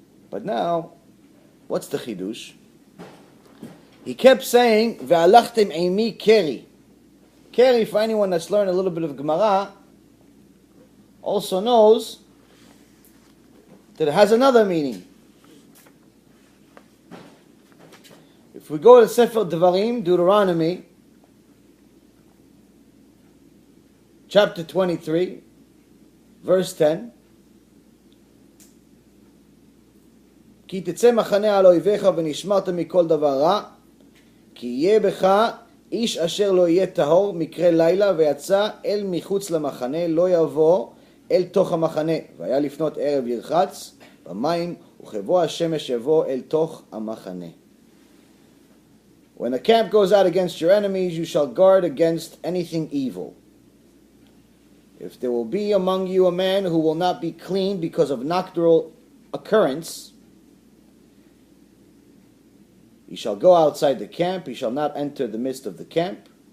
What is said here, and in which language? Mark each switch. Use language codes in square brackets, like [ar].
[en] But now, what's the chidush? He kept saying, [he] "Ve'alachtem eimi keri." [en] Keri, for anyone that's learned a little bit of Gemara, also knows that it has another meaning. If we go to Sefer Devarim, Deuteronomy, chapter 23, verse 10, [he] כי תצא מחנה על אויביך ונשמרת מכל דבר רע, כי יהיה בך איש אשר לא יהיה טהור מקרה לילה ויצא אל מחוץ למחנה, לא יבוא אל תוך המחנה, והיה לפנות ערב ירחץ במים, וכבוא השמש יבוא אל תוך המחנה. [en] When a camp goes out against your enemies, you shall guard against anything evil. If there will be among you a man who will not be clean because of nocturnal occurrence, he shall go outside the camp, he shall not enter the midst of the camp.